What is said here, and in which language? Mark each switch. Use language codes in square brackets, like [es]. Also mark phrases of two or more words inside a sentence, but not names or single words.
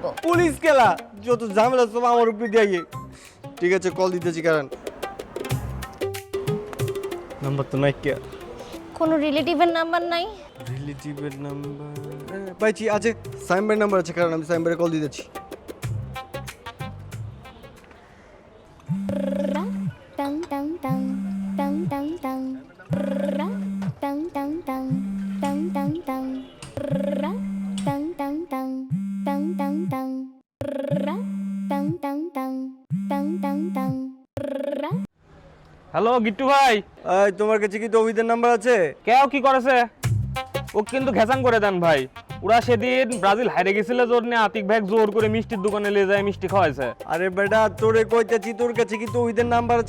[bn] পুলিশ গেলা? যত ঝামেলা সব আমার উপরে দিয়ে। ঠিক আছে কল দিতেছি, কারণ নাম্বার তো নাই। কে কোনো রিলেটিভের নাম্বার নাই? রিলেটিভের নাম্বার পাইছি, আছে সাইমবার নাম্বার আছে, কারণ আমি সাইমবারে কল দিতেছি। Tang tang tang tang tang tang ra tang tang tang tang tang tang ra tang tang tang tang tang tang ra tang tang tang tang tang tang ra হ্যালো গিট্টু ভাই, এই তোমার কাছে কি তৌহিদের নাম্বার আছে? কেউ কি করেছে? ও কিন্তু ঘেসাং করে দেন ভাই। ওরা সেদিন ব্রাজিল হারে গেছিল জন্য আতিক ভাই জোর করে মিষ্টির দোকানে নিয়ে যায় মিষ্টি খাওয়াইছে। আরে বেটা তোরে কইতেছি তোর কাছে কি তৌহিদের নাম্বার আছে?